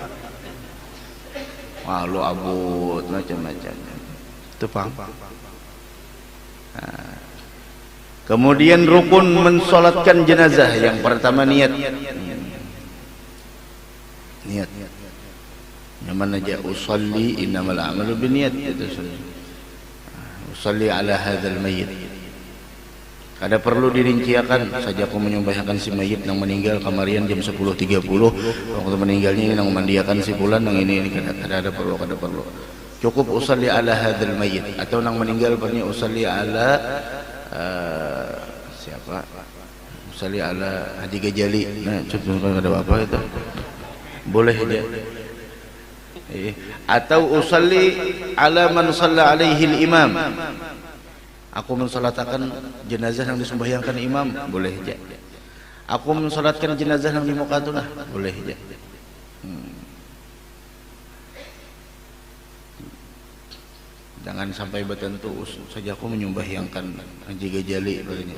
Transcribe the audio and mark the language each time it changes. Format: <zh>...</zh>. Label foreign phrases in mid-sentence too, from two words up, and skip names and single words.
<bjn>Malu abut macam-macam. Itu paham. Nah. Kemudian rukun mensolatkan jenazah. Yang pertama niat. Niat. Yang mana aja</bjn> <ar>أصلي إنما الأعمال بالنيات, itu أصلي على هذا الميت.</ar> <bjn>Kada perlu dirinciakan saja aku menyembahkan si mayit yang meninggal kamarian jam 10.30 waktu meninggalnya ini nang mandiakan si fulan nang ini kada perlu. Cukup</bjn> <ar>أصلي على هذا الميت,</ar> <bjn>atau nang meninggal punya</bjn> <ar>أصلي على</ar> <bjn>siapa?</bjn> <ar>أصلي على</ar> <bjn>Haji Gajali. Nah, contoh ada apa itu? Boleh aja.</bjn> <ar>Atau أصلي على من صلى عليه الإمام.</ar> <bjn>Aku mensalatakan jenazah yang disembahyangkan imam, boleh aja. Aku mensalatkan jenazah yang di Muqatunah, boleh aja. Jangan sampai bertentu saja aku menyembahyangkan Haji Gajali katanya.</bjn>